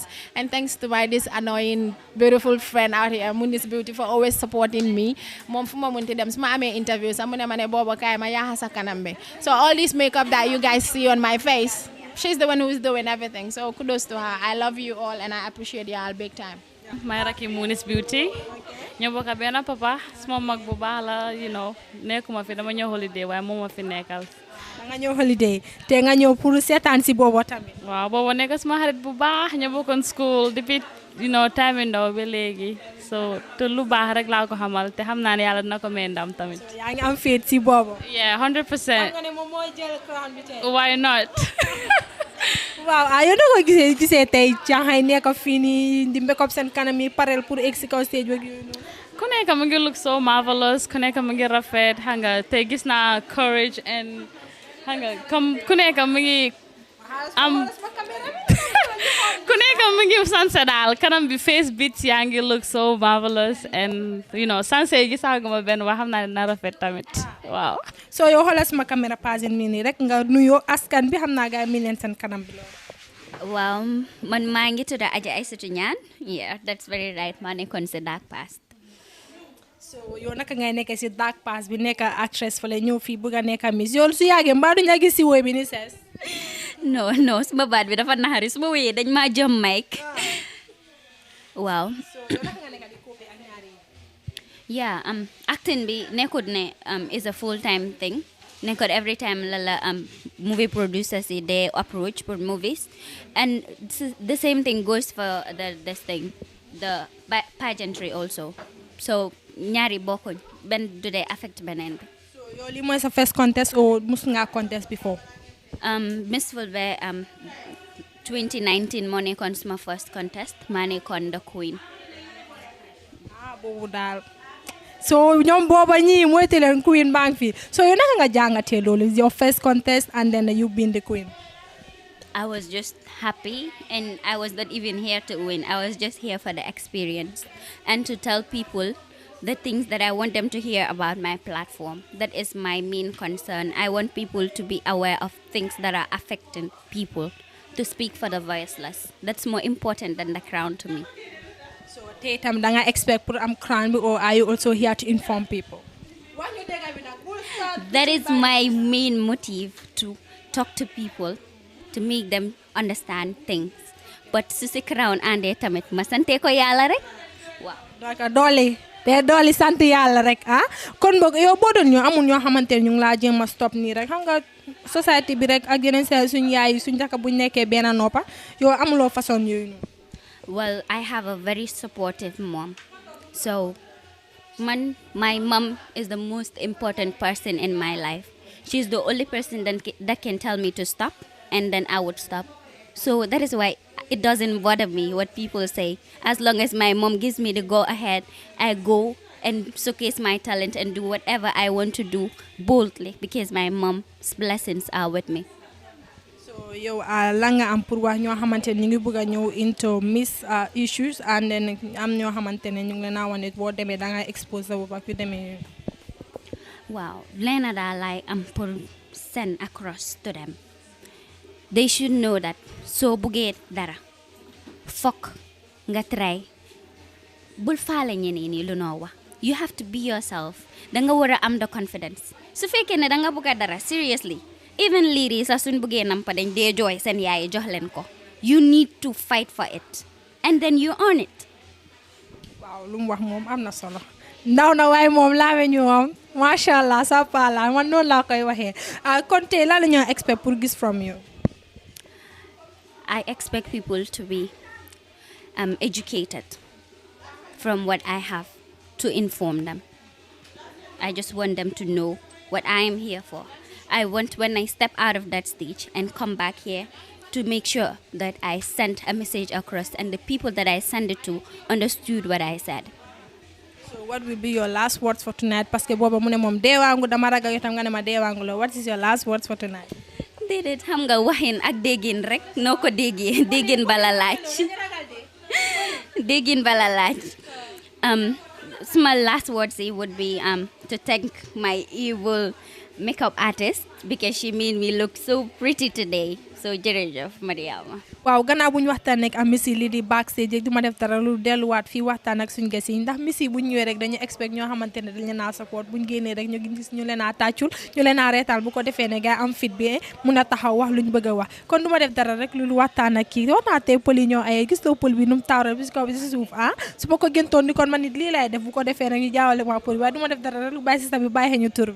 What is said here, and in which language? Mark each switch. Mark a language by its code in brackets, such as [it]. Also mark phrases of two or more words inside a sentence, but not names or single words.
[en] And thanks to this annoying, beautiful friend out here, Munis Beauty, for always supporting me. Interviews. So all this makeup that you guys see on my face, she's the one who is doing everything. So kudos to her. I love you all and I appreciate y'all big time. My Raki Munis Beauty. [wo] Ñoo bokk benn papa sama mag bu baax la nekkuma fi dama ñëw holiday waaye moom ma fi nekkal. Da nga ñëw holiday te nga ñëw pour seetaan si boobu tamit. Waaw boobu nekk sama xarit bu baax ñoo bokkoon school depuis time ndaw ba léegi so te lu baax rek laa ko xamal te xam naa ne yàlla dina ko may ndam tamit. yaa ngi am féet si boobu. [en] Yeah 100%. [wo] xam nga ne moom mooy jël crown bi tey. [en] Why not? [wo] waaw yow da nga gisee tey caaxaan nekk fii nii di [en] make up [wo] seen kanam yi parel pour egg si kaw stage beeg yooyu noonu. Ku nekk mu ngi [en] look so marvelous [wo] ku nekk mu ngi rafet xam nga tey gis naa [en] courage and [wo] xam nga comme ku nekk mu ngi am ku nekk mu ngi sanse daal kanam bi [en] face beats [wo] yaa ngi [en] look so marvelous [wo] and sanse yi gisaguma benn waa xam naa ne na rafet tamit waaw. so yow xoolal sama caméra Pageant mii nii rek nga nuyoo askan bi xam naa gars yi mi leen seen kanam bi loolu. Waaw man maa ngi tudd Adja Aïssatou Niane. [en] Yeah, that's very right. [wo] maa nekkoon si Dark Past. so yow naka ngay nekk si Dark Past bi nekk actress fële ñëw fii bëgg a nekk Miss yow su yàggee mbaa duñ la gis si woy bi ni sees. non suma baat bi dafa naxari suma woyee dañ maa jëm mic. waaw. so yow naka nga nekk di cope ak ñaari yi. [en] yeah [wo] acting bi nekkut ne [en] is a full time thing. Nekkut every time la movie producers they approach for movies, and the same thing goes for the pageantry also. [wo] So ñaari bokkuñ benn du dee affect beneen bi. so yow lii mooy sa [en] first contest [wo] or mus nga [en] contest before. [wo] Miss Fulbeh 2019 moo nekkoon suma [en] first contest [wo] maa nekkoon [en] the queen. [wo] boobu daal. so ñoom booba ñii mooy te leen queen baa ngi fi so yow naka nga jàngatee loolu [en] your first contest and then you being the queen. I was just happy and I was not even here to win. I was just here for the experience and to tell people the things that I want them to hear about my platform. That is my main concern. I want people to be aware of things that are affecting people, to speak for the voiceless. That's more important than the crown to me. [wo] so tey tam da nga expect pour am crown bi [en] or are you also here to inform people. That is my main motive, to talk to people, to make them understand things. [wo] But su si crown ande tamit ma sante ko yàlla rek. Waaw. donc dooli sant yàlla rek kon boog yow boo doon ñoo amul ñoo xamante ne ñu ngi laa jéem a stop nii rek xam nga société bi rek ak yeneen saa suñu yaay yi suñu jaka buñ nekkee benn noppa yow amuloo façon yooyu noonu. [en] Well, I have a very supportive mom. So my mom is the most important person in my life. She's the only person that can tell me to stop, and then I would stop. So that is why it doesn't bother me what people say. As long as my mom gives me the go ahead, I go and showcase my talent and do whatever I want to do boldly because my mom's blessings are with me. [wo] So yow la nga am pour wax ñoo xamante ne ñu ngi bëgg a ñëw [en] into Miss issues and then [wo] am ñoo xamante ne ñu ngi leen a wane boo demee da nga expose sa bopp ak yu demee. [en] Wow, [wo] leena daal [en] I am pour send across to them. They should know that [wo] soo buggee dara fokk nga try bul faale ñeneen ñi lu noo wax. [en] You have to be yourself. [wo] Da nga war a am [en] the confidence. [wo] Su fekkee ne da nga bëgg dara seriously, [en] even ladies [wo] sax suñ bëggee nampa dañ dee jooy seen yaay jox leen ko. [en] You need to fight for it and then you earn it. [wo] waaw lu mu wax moom am na solo ndaw na waaye moom laame ñu moom [ar] masha Allah [wo] sa pala man noonu laa koy waxee kon tey lan la ñoo expect pour gis [en] from you. I expect people to be educated from what I have to inform them. I just want them to know what I am here for. I want when I step out of that stage and come back here to make sure that I sent a message across and the people that I send it to understood what I said. So what will be your last words for tonight? [wo] Parce que booba mu ne moom deewaangu dama ragal yow tam nga ne ma deewaangu la. [en] What is your last words for tonight? [wo] Déedéet xam nga waxin ak déggin rek noo ko déggee déggin bala laaj déggin bala laaj. [en] My last words would be to thank my evil makeup artist because she made me look so pretty today. [wo] So jërëjëf Mariama. waaw gannaaw bu ñu waxtaan ak Missy li di backstage du ma def dara lu delluwaat fii waxtaan ak suñu ges yi ndax Missy bu ñu ñëwee rek dañu expect ñoo xamante ne dañ leen a support bu ñu génnee rek ñu gis ñu leen a tàccul ñu leen a reetal bu ko defee ne gars am fit bi mun a taxaw wax lu ñu bëgg a wax kon du ma def dara rek lu waxtaan ak kii wax naa tey pël yi ñoo ay gis nga pël bi nu mu taaral bi si kaw bi si suuf su ma ko gëntoon ni kon man nit lii lay def bu ko defee rek ñu jaawale ma pël bi waaye du ma def dara rek lu bàyyi si bi bàyyi ñu tur bi.